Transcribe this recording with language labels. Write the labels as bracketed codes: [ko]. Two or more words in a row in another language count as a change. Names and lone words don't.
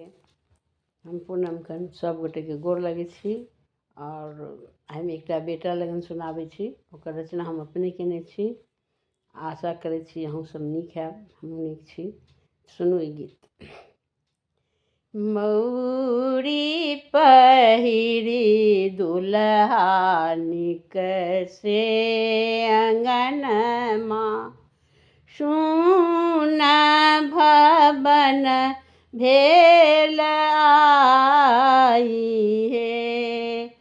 [mai] हम पूनम खन सब गोटे के गोर लगे छी और हम एक बेटा लगन सुनाबै छी। ओकर रचना हम अपने केने छी। आशा करै छी अहूँ सब नीक हैब, हमहूँ नीक छी। सुनू ई गीत। मौरी पहिरी दुल्हा निक से अंगनमा, सुन भवन भेल आई हे।